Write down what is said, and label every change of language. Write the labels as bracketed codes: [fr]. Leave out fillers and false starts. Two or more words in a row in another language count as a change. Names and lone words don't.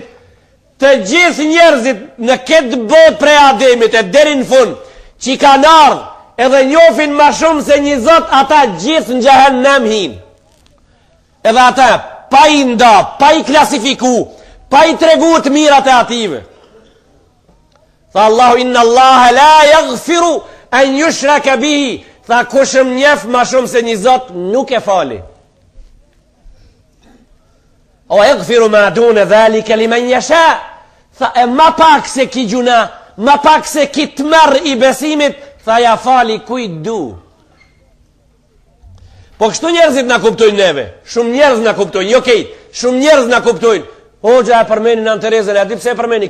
[sq] Të gjithë njerëzit në këtë botë prej Ademit e deri në fund, që i kanë ardhur edhe njohin më shumë se një Zot, ata gjithë në xhehenem hin. Edhe ata pa i nda, pa i klasifiku, pa i tregu të mirat e ative. Tha Allahu [ar] إن الله لا يغفر أن يشرك به. [sq] Tha kush më njeh më shumë se një Zot nuk e fali. [ar] ويغفر ما دون ذلك لمن يشاء. [sq] Tha e më pak se ki gjuna, më pak se ki tmerr i besimit, tha ja fali kujt du. Po kështu njerëzit na kuptojnë neve. Shumë njerëz na kuptojnë, jo kejt. Shumë njerëz na kuptojnë. Hoxha e përmeni Nën Terezën, a di pse e përmeni?